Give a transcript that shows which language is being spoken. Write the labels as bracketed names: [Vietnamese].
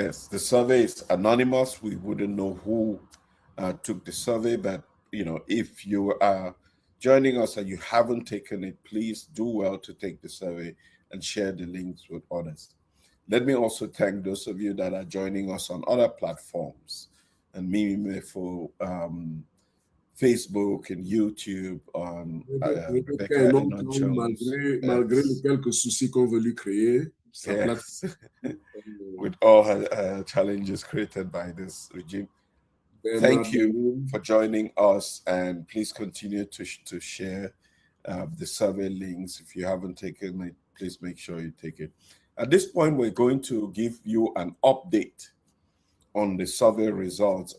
[English] The survey is anonymous. We wouldn't know who took the survey, but if you are joining us and you haven't taken it, please do well to take the survey and share the links with others. Let me also thank those of you that are joining us on other platforms, and Mimi for Facebook and YouTube, on [French] malgré les quelques soucis qu'on veut lui créer. [English] Yes. With all her challenges created by this regime. Thank you for joining us, and please continue to share the survey links. If you haven't taken it, please make sure you take it. At this point, we're going to give you an update on the survey results.